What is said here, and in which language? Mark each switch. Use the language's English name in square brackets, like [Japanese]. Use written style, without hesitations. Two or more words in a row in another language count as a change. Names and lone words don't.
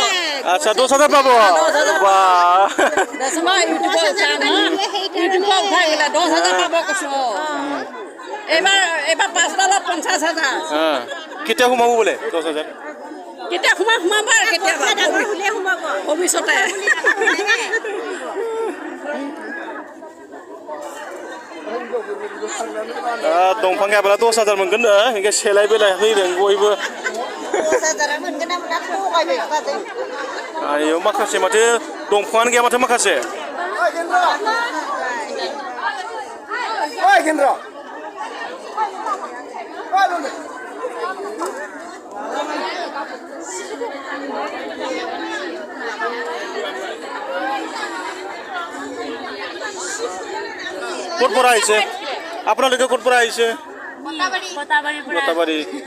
[Assamese] আচ্ছা 10,000 পাব বাহ মই ইউটিউবত উঠাই গেলে 10,000 পাব কৈছো এবাৰ 5 ডালত 50,000 কেতিয়া সোমাব বোলে 10,000 কেতিয়া সোমাব আৰু কেতিয়াবা ভৱিষ্যতে [Bodo] दंफां गायब्ला 10,000 मोनगोन नो इनके सेलाय बेलाय फैदों बयबो 10,000 मोनगोन ना मोना थगायबाय आयो माखासे माथो दंफाङानो गैया माथो माखासे ओइ केन्द्र [Assamese] ক'ত পৰা আহিছে আপোনালোকে ক'ত পৰা আহিছে মতাবাৰী